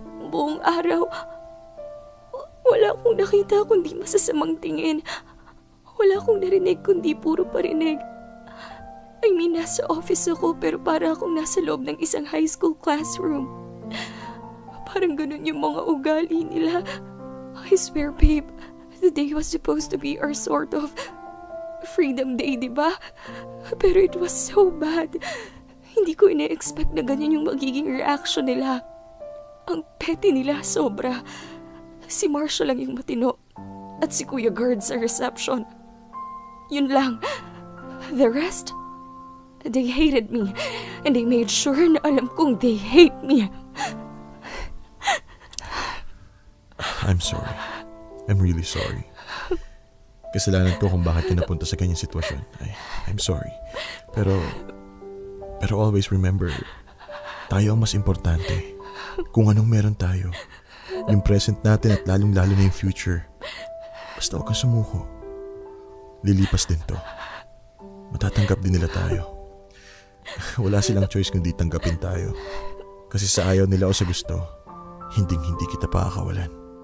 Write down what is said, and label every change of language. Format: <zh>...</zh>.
<tl>Buong araw, wala akong nakita kundi masasamang tingin. Wala akong narinig kundi puro parinig.</tl> <en>I mean,</en> <tl>nasa office ako pero para akong nasa loob ng isang high school classroom. Parang ganun yung mga ugali nila.</tl> <en>I swear, babe, the day was supposed to be our sort of Freedom Day,</en> <tl>di ba? Pero</tl> <en>it was so bad.</en> <tl>Hindi ko ina-expect na ganyan yung magiging reaction nila. Ang petty nila, sobra. Si Marshall lang yung matino. At si Kuya Gerd sa reception. Yun lang.</tl> <en>The rest, they hated me. And they made sure</en> <tl>na alam kong</tl> <en>they hate me. I'm sorry. I'm really sorry.</en> <tl>Kasalanan ko kung bakit ka napunta sa ganyang sitwasyon.</tl> <en>I'm sorry.</en> <tl>Pero</tl> <en>always remember,</en> <tl>tayo ang mas importante. Kung anong meron tayo. Yung present natin at lalong-lalo na yung future. Basta huwag kang sumuko. Lilipas din to. Matatanggap din nila tayo. Wala silang choice kundi tanggapin tayo. Kasi sa ayaw nila o sa gusto, hindi kita pakakawalan.</tl>